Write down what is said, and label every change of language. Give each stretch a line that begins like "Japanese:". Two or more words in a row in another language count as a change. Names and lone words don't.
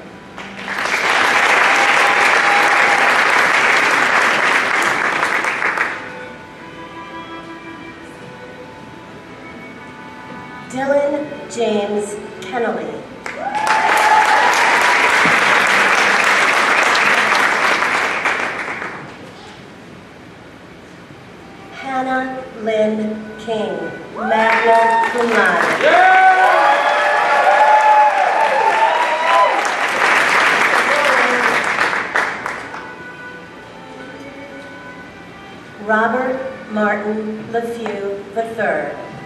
English: Dylan James Kennelly. Hannah Lynn King, magna cum laude. Robert Martin LeFew III.